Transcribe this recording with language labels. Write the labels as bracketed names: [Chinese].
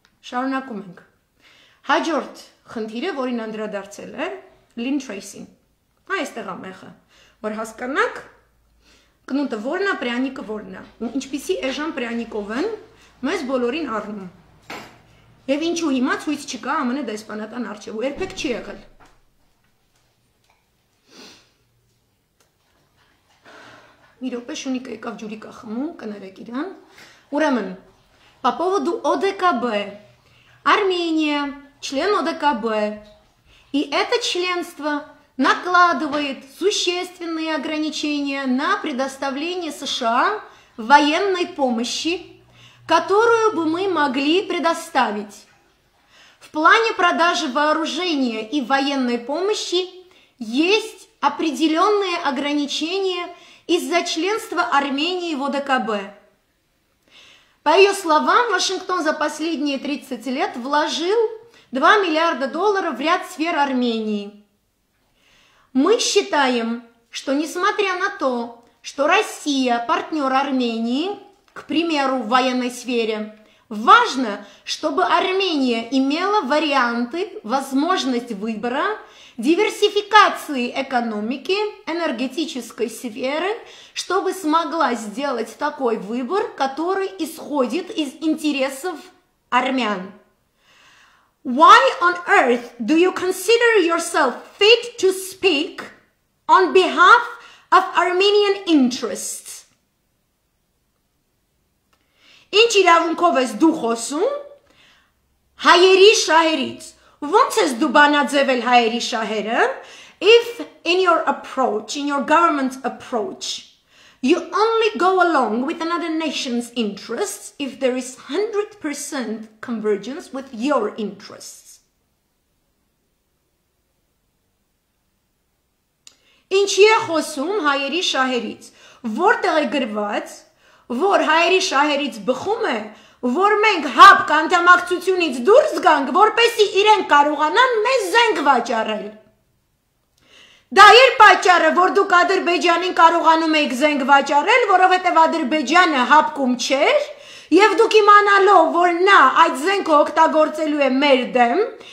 [Armenian] շարունակում ենք։ Հաջորդ խնդիրը, որին անդրադարձել է Lynn Tracy-ին։ Այստեղ է մեղը, որ հասկանաք կնուտը որն է, պրյանիկը որն է։ Ինչպիսի էժան պրյանիկով են մեզ բոլորին առնում։ Եվ ինչու հիմա ցույց չկա ԱՄՆ դեսպանատան առջև, ու երբեք չի եղել։ Մի րոպե Շունիկը եկավ ջուրիկա խմում, կներեք իրան։ Ուրեմն, [Russian] по поводу ОДКБ. Армения, член ОДКБ. И это членство накладывает существенные ограничения на предоставление США военной помощи, которую бы мы могли предоставить. В плане продажи вооружения и военной помощи есть определенные ограничения из-за членства Армении в ОДКБ. По ее словам, Вашингтон за последние 30 лет вложил $2 миллиарда в ряд сфер Армении. Мы считаем, что несмотря на то, что Россия партнер Армении, к примеру, в военной сфере, важно, чтобы Армения имела варианты, возможность выбора, диверсификации экономики, энергетической сферы, чтобы смогла сделать такой выбор, который исходит из интересов армян. [English] Why on earth do you consider yourself fit to speak on behalf of Armenian interests? [Armenian] Ինչ իրավունքով ես դու խոսում հայերի շահերից։ Ոնց ես դու բանաձևել հայերի շահերը [English] if in your approach, in your government approach, you only go along with another nation's interests if there is 100% convergence with your interests. [Armenian] Ինչի է խոսում հայերի շահերից, որտեղ է գրված, որ հայերի շահերից բխում է, որ մենք հապկ անդամակցությունից դուրս գանք, որպեսզի իրենք կարողանան մեզ զենք վաճառել։ Դա էր պատճառը, որ դուք Ադրբեջանին կարողանում եք զենք վաճառել, որովհետև Ադրբեջանը հապկում չէր, եւ դուք իմանալով, որ նա այդ զենքը օգտագործելու է մեր դեմ,